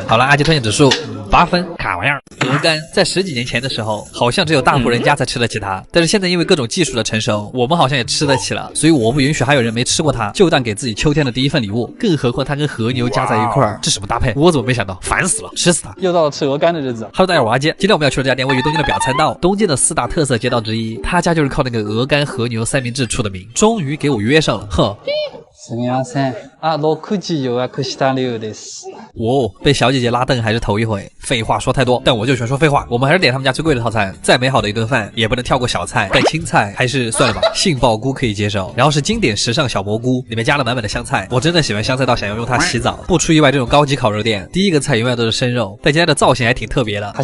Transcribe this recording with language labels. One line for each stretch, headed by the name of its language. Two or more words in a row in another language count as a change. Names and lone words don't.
Chinese: 好了，阿杰推荐指数8分，卡玩意儿。鹅肝在10几年前的时候，好像只有大户人家才吃得起它，但是现在因为各种技术的成熟，我们好像也吃得起了，所以我不允许还有人没吃过它，就当给自己秋天的第一份礼物。更何况它跟和牛加在一块儿，这什么搭配？我怎么没想到？烦死了，吃死它！又到了吃鹅肝的日子。 Hello， 大家好，我阿杰。今天我们要去的这家店位于东京的表参道，东京的4大特色街道之一，他家就是靠那个鹅肝和牛三明治出的名。终于给我约上了，哼。
Japanese: すみません。6時予約した流です。
Chinese: 被小姐姐拉凳还是头一回。废话说太多，但我就喜欢说废话。我们还是点他们家最贵的套餐，再美好的一顿饭也不能跳过小菜，但青菜还是算了吧。杏鲍菇可以接受，然后是经典时尚小蘑菇，里面加了满满的香菜。我真的喜欢香菜到想要用它洗澡。不出意外，这种高级烤肉店第一个菜永远都是生肉，但今天的造型还挺特别的。